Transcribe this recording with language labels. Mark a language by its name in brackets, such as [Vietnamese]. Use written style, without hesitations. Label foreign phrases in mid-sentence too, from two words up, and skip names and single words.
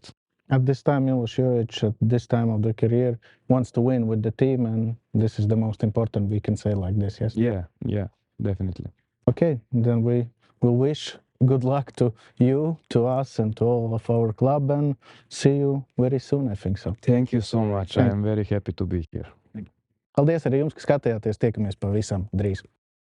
[English] At this time, Miloš Jojić, at this time of the career, wants to win with the team, and this is the most important, we can say like this, yes? Yeah, definitely. Okay, then we will wish good luck to you, to us, and to all of our club, and see you very soon, I think so. Thank you so much. I am very happy to be here. [Latvian] Paldies arī jums, ka skatījāties. Tiekamies pavisam drīz.